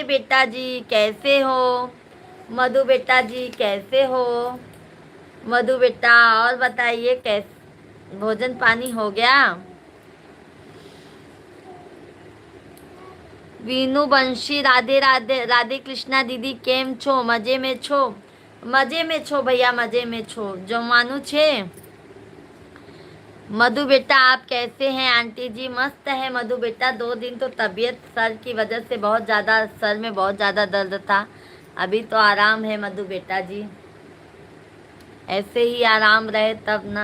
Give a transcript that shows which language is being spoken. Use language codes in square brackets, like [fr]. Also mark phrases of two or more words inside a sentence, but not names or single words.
[hi] बेटा जी कैसे हो? मधु बेटा जी कैसे हो? मधु बेटा और बताइए, कैसे भोजन पानी हो गया? वीनू बंशी राधे राधे। राधे कृष्णा दीदी [gu] કેમ છો? મજે માં છો? મજે માં છો ભૈયા, મજે માં છો જમવાનું છે। [hi] मधु बेटा आप कैसे हैं? आंटी जी मस्त है मधु बेटा। 2 दिन तो तबीयत सर की वजह से बहुत ज़्यादा, सर में बहुत ज़्यादा दर्द था। अभी तो आराम है मधु बेटा जी, ऐसे ही आराम रहे तब ना।